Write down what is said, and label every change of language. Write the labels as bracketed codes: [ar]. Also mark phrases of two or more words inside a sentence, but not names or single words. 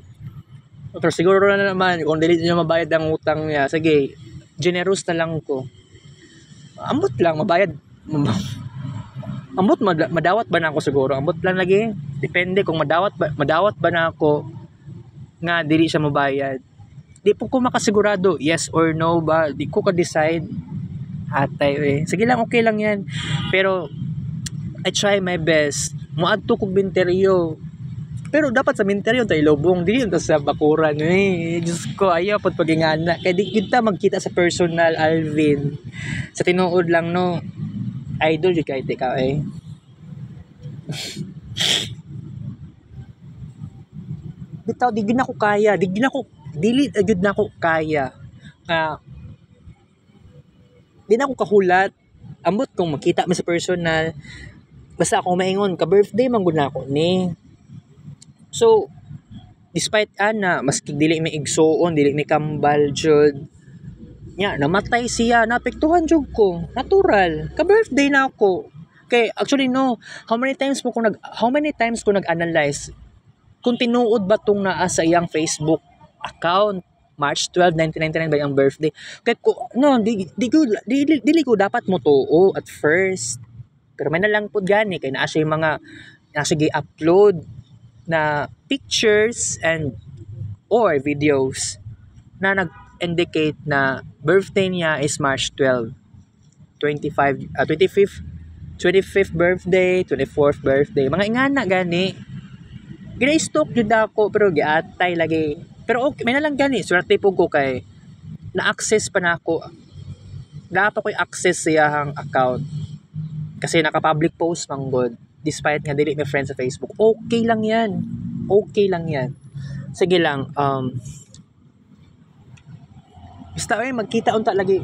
[ceb] Pero siguro na naman, kung dili niya mabayad ang utang niya, sige, generous na lang ko. Ambot lang, mabayad. Ambot, madawat ba na ako siguro? Ambot lang lagi. Depende kung madawat ba na ako nga dili siya mabayad. Di po ko makasigurado, [en] yes or no [ceb] ba? Di ko ka-decide. Atay Sige lang, [tl] okay lang yan. [ceb] Pero, [en] I try my best. [ceb] Muadto kong binteryo. [tl] Pero dapat sa minteryo tayo lobong. Di yun sa bakuran. [ceb] Diyos ko, ayaw po pagingana. Kaya di kita magkita sa personal, Alvin. Sa tinuod lang, no. Idol yun kahit ikaw Bitaw, di na ko kaya. Dili agad na ko kaya. Di na ko kahulat. Ambot kung makita mo sa personal. Basta ako maingon, ka-birthday manggod na ako ni. So, despite maski dili may igsoon, dili may kambal jud. Namatay siya, napektuhan jud ko. Natural. Ka-birthday na ako. [en] Okay, actually no, how many times [ceb] ko nag-analyze kung tinuod ba tong naa sa iyang Facebook account March 12, 1999 ba yung birthday. Kaya ko dili ko dapat mo tuo [en] at first. [ceb] Pero may nalang pud gani kay naa siya yung mga gi-upload na pictures or videos na nag-indicate na birthday niya is March 12, 25th birthday, 24th birthday. Mga ingana gani. Gina-stalk jud ako pero giatay lagi. Pero okay, may nalang gani. Swerte po ko kay na-access pa na ako. Dapat ko i-access siyang account. Kasi naka- [en] public post [ceb] manggod. Despite nga dili may friends sa Facebook. [tl] Okay lang yan. [ceb] Sige lang. Basta magkita unta lagi.